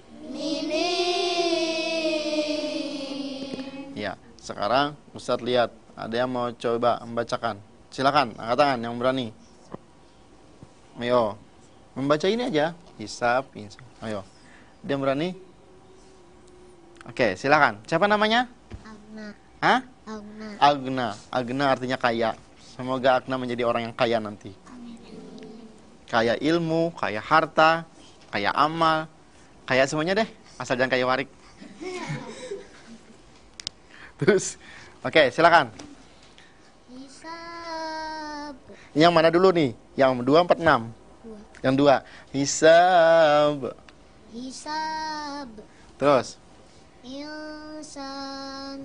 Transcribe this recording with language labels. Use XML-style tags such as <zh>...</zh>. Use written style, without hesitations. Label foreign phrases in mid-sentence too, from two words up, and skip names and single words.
<id>Ya, sekarang Ustadz lihat, ada yang mau coba membacakan. Silakan, angkat tangan yang berani. Ayo, membaca ini aja. Hisab, insan. Ayo, dia berani? Oke, silakan. Siapa namanya? Agna. Hah? Agna. Agna. Agna artinya kaya. Semoga Agna menjadi orang yang kaya nanti. Kaya ilmu, kaya harta, kaya amal, kaya semuanya deh. Asal jangan kaya warik. Terus, oke, silakan. Hisab. Yang mana dulu nih? Yang 2, 4, 6. Yang 2. Hisab. Hisab. Terus. Insan.</id>